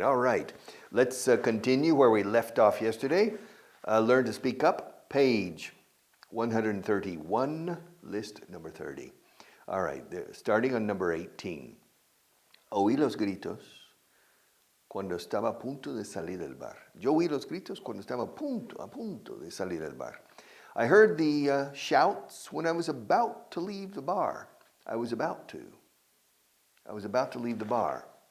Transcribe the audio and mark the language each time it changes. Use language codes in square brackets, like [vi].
[en] All right, let's continue where we left off yesterday. Learn to speak up, page 131, list number 30. All right, starting on number 18. [es] Oí los gritos cuando estaba a punto de salir del bar. Yo oí los gritos cuando estaba a punto de salir del bar. [en] I heard the shouts when I was about to leave the bar. I was about to leave the bar.